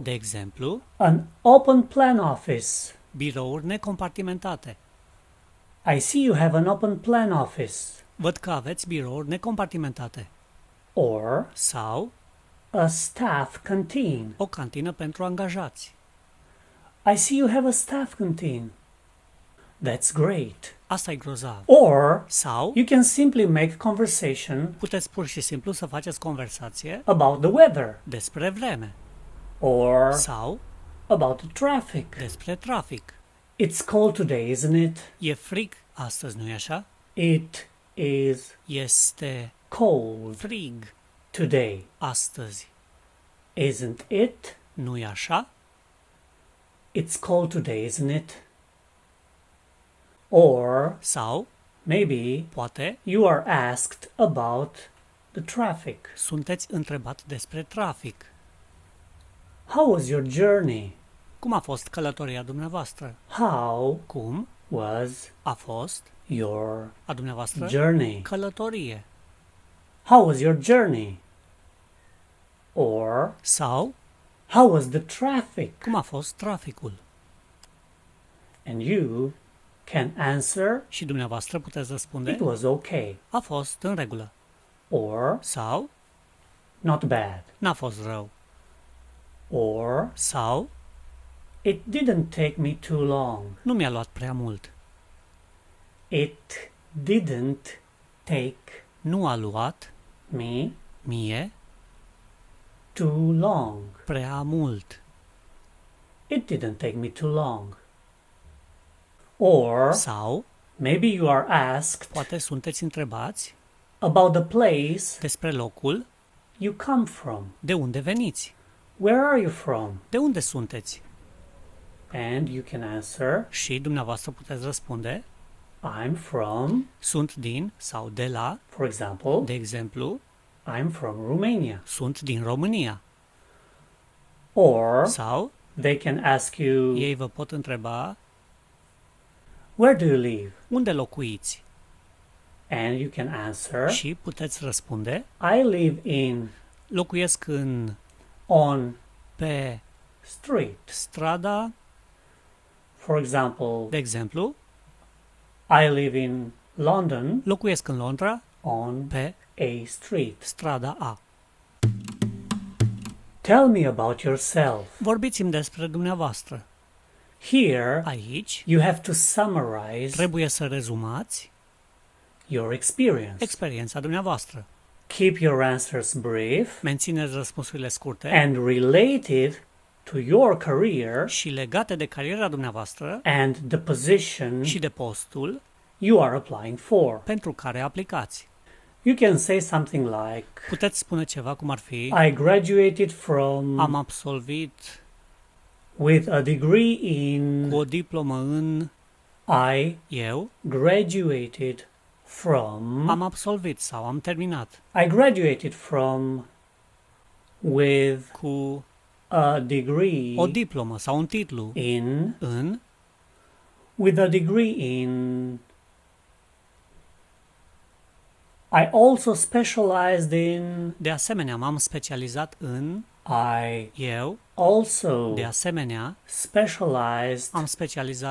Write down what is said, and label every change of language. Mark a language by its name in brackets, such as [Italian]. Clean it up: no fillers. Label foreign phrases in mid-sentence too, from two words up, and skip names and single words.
[Romanian] de exemplu, [English] an open plan office. [Romanian] birouri necompartimentate. [English] I see you have an open plan office. [Romanian] Văd că aveți birouri necompartimentate. [English] Or, [Romanian] Sau, [English] a staff canteen. [Romanian] o cantină pentru angajați. [English] I see you have a staff canteen. That's great. [Romanian] Asta e grozav. [English] Or, [Romanian] Sau, [English] you can simply make conversation [Romanian] puteți pur și simplu să faceți conversație [English] about the weather. [Romanian] despre vreme. [English] Or [Romanian] Sau, [English] about the traffic. [Romanian] despre trafic. [English] It's cold today, isn't it? [Romanian] E frig astăzi, nu-i așa? [English] It is [Romanian] Este [English] cold [Romanian] frig [English] today, [Romanian] astăzi, [English] isn't it? [Romanian] nu-i așa? [English] It's cold today, isn't it? Or [Romanian] Sau, [English] maybe [Romanian] poate, [English] you are asked about the traffic. [Romanian] sunteți întrebat despre trafic. [English] How was your journey? [Romanian] Cum a fost călătoria dumneavoastră? [English] How [Romanian] Cum [English] was [Romanian] a fost [English] your [Romanian] a dumneavoastră [English] journey? [Romanian] călătorie? [English] How was your journey? Or [Romanian] Sau, [English] how was the traffic? [Romanian] cum a fost traficul? [English] And you can answer, [Romanian] Și dumneavoastră puteți răspunde, [English] it was okay. [Romanian] a fost în regulă. [English] Or [Romanian] Sau, [English] not bad. [Romanian] n-a fost rău. [English] Or [Romanian] Sau, [English] it didn't take me too long. [Romanian] nu mi-a luat prea mult. [English] It didn't take [Romanian] Nu a luat [English] me [Romanian] mie [English] too long. [Romanian] prea mult. [English] It didn't take me too long. Or [Romanian] Sau, [English] maybe you are asked [Romanian] poate sunteți întrebați [English] about the place [Romanian] despre locul [English] you come from. [Romanian] de unde veniți. [English] Where are you from? [Romanian] De unde sunteți? [English] And you can answer, [Romanian] Și dumneavoastră puteți răspunde, [English] I'm from, [Romanian] sunt din sau de la, [English] for example, [Romanian] de exemplu, [English] I'm from Romania. [Romanian] sunt din România. [English] Or [Romanian] Sau, [English] they can ask you, [Romanian] ei vă pot întreba, [English] where do you live? [Romanian] unde locuiți? [English] And you can answer, [Romanian] Și puteți răspunde, [English] I live in, [Romanian] locuiesc [English] on [Romanian] pe [English] street. [Romanian] strada, [English] For example, [Romanian] de exemplu, [English] I live in London [Romanian] locuiesc în Londra [English] on [Romanian] pe [English] a street. [Romanian] strada A. [English] Tell me about yourself. [Romanian] Vorbiți-mi despre dumneavoastră. [English] Here, [Romanian] Aici [English] you have to summarize [Romanian] trebuie să rezumați [English] your experience. [Romanian] experiența dumneavoastră. [English] Keep your answers brief [Romanian] Mențineți răspunsurile scurte [English] and related to your career [Romanian] și legate de cariera dumneavoastră [English] and the position [Romanian] și de postul [English] you are applying for. [Romanian] pentru care aplicați. [English] You can say something like, [Romanian] Puteți spune ceva cum ar fi, [English] I graduated from [Romanian] am absolvit [English] with a degree in, [Romanian] cu o diplomă în, eu [English] graduated from, [Romanian] am absolvit sau am terminat [English] I graduated from with [Romanian] cu [English] a degree [Romanian] o diplomă sau un titlu [English] in, [Romanian] în, [English] with a degree in, I also specialized in, [Romanian] de asemenea m-am specializat în, eu [English] also [Romanian] de asemenea [English] specialized [Romanian] am specializat